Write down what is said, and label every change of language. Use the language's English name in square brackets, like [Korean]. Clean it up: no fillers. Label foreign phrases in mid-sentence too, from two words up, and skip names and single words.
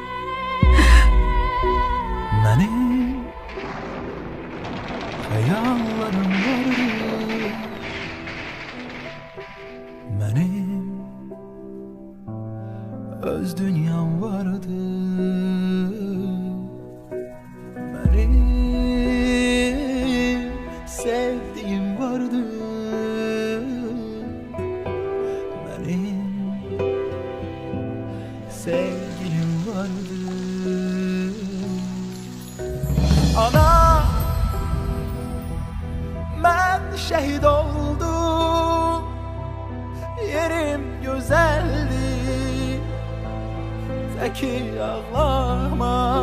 [Azerbaijani] Mənim xəyallarım vardı, mənim öz dünyam vardı, mənim [Turkish] sevdiğim vardı, benim sevgilim vardı. Ana, ben şehit oldum, yerim güzeldi, zeki ağlama.